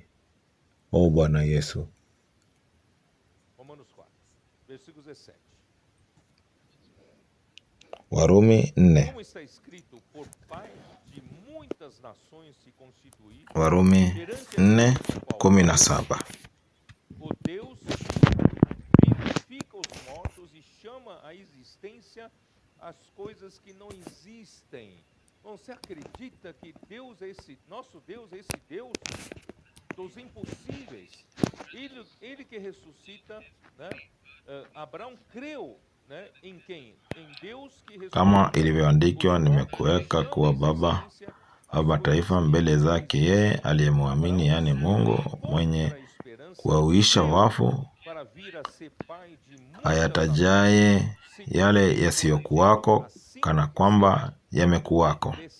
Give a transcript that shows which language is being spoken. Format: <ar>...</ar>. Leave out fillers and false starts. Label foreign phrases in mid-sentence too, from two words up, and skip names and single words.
<sw>Bwana Yesu. Warumi 4. Warumi 4:17.</sw> <pt>O Deus vivifica os mortos e chama à existência as coisas que não existem. Você acredita que Deus é esse, nosso Deus é esse Deus dos impossíveis? Ele que ressuscita, né? Abraão creu, né, em quem? Em Deus que ressuscita.</pt> <sw>Kama ilivyoandikwa, nimekuweka kuwa baba wa mataifa mbele zake yeye aliyemwamini, yani Mungu mwenye kuwahuisha wafu, ayatajaye yale yasiyokuwako kana kwamba yamekuwako.</sw>